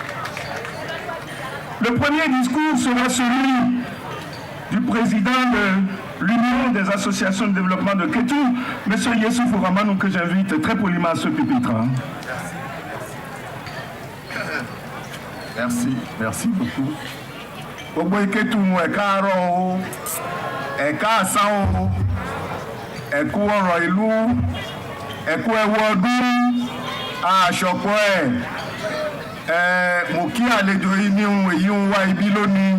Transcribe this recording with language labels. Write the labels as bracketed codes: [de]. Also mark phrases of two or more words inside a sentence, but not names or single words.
[fr] Le premier discours sera celui du président de l'Union des associations de développement de Kétou, M. Yessouf Ramanou, que j'invite très poliment à ce pupitre. Merci beaucoup. [yo] Gbogbo Kétou ẹ̀ka àárọ̀ o, ẹ̀ka àsán o, ẹ̀kú ọ̀rọ̀ ìlú, ẹ̀kú ẹ̀wù ọdún, àṣọpọ̀ mo kí àlejò yìí ní ohun èyí ń wá ibi lónìí.